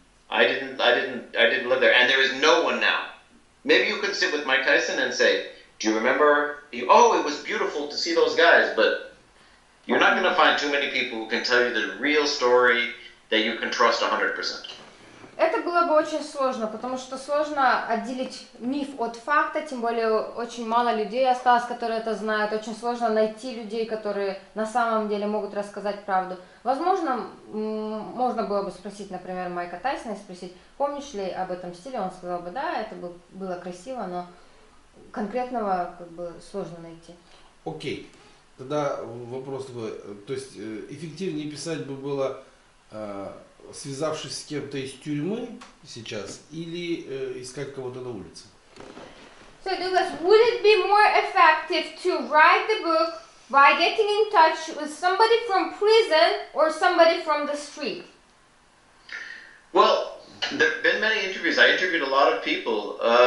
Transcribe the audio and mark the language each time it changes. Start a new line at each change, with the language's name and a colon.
English: I didn't live there, and there is no one now. Maybe you could sit with Mike Tyson and say, do you remember? It was beautiful to see those guys, but you're not going to find too many people who can tell you the real story that you can trust 100%.
Russian: Это было бы очень сложно, потому что сложно отделить миф от факта, тем более очень мало людей осталось, которые это знают. Очень сложно найти людей, которые на самом деле могут рассказать правду. Возможно, можно было бы спросить, например, Майка Тайсона и спросить, помнишь ли об этом стиле? Он сказал бы, да, это было красиво, но конкретного сложно найти. Окей. Тогда вопрос такой, то есть эффективнее писать бы было, связавшись с кем-то из тюрьмы сейчас, или искать кого-то на улице?
English: So Douglas, would it be more effective to write the book by getting in touch with somebody from prison or somebody from the street? Well, there have been many interviews. I interviewed a lot of people.